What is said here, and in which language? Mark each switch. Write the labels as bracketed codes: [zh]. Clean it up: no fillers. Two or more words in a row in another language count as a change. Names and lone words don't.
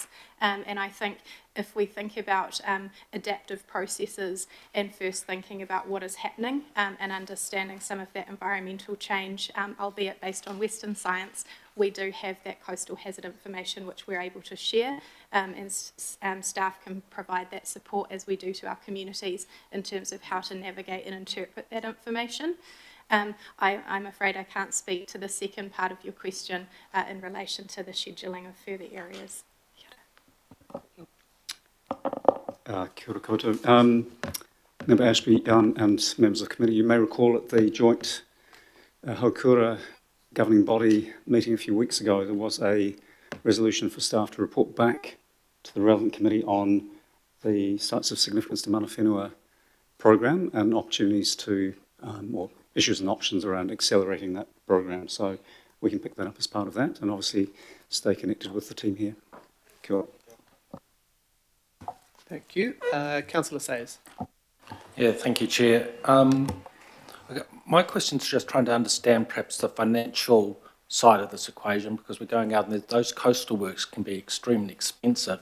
[en] And I think if we think about adaptive processes and first thinking about what is happening and understanding some of that environmental change, albeit based on Western science, we do have that coastal hazard information which we're able to share, and staff can provide that support as we do to our communities in terms of how to navigate and interpret that information. I'm afraid I can't speak to the second part of your question in relation to the scheduling of further areas. [mi] Kia ora koutou. [en] Member Ashby and members of the committee, you may recall at the joint Haukura governing body meeting a few weeks ago, there was a resolution for staff to report back to the relevant committee on the Sites of Significance to Mana Whenua program and opportunities to, or issues and options around accelerating that program. So we can pick that up as part of that and obviously stay connected with the team here. [mi] Kia ora. [en] Thank you. Councillor Sayers. Yeah, thank you, Chair. My question is just trying to understand perhaps the financial side of this equation, because we're going out and those coastal works can be extremely expensive.